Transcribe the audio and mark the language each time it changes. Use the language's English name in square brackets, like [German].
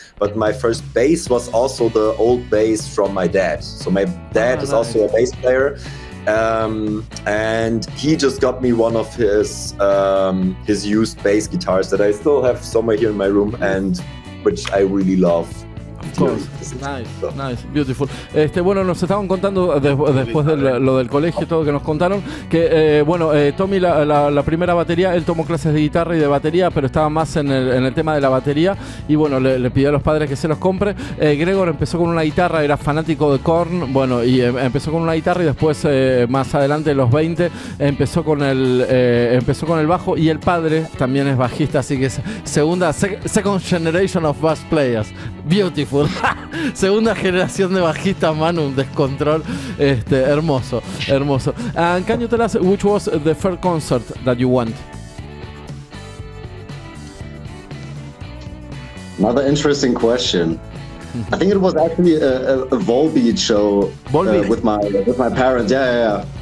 [English] But my first bass was also the old bass from my dad. So my dad is also a bass player. And he just got me one of his used bass guitars that I still have somewhere here in my room, and which I really love. Of course. Nice, beautiful. [Spanish] Bueno, nos estaban contando después de lo del colegio y todo que nos contaron que Tommy la primera batería, él tomó clases de guitarra y de batería, pero estaba más en el tema de la batería y bueno, le pidió a los padres que se los compre. Gregor empezó con una guitarra, era fanático de Korn, bueno, y empezó con una guitarra y después más adelante, en los 20, empezó con el bajo, y el padre también es bajista, así que es [English] second generation of bass players. Beautiful. [Spanish] Segunda generación de bajistas, Manu, un descontrol hermoso. [English] And can you tell us which was the first concert that you went? Another interesting question. I think it was actually a Volbeat show with my parents. Yeah.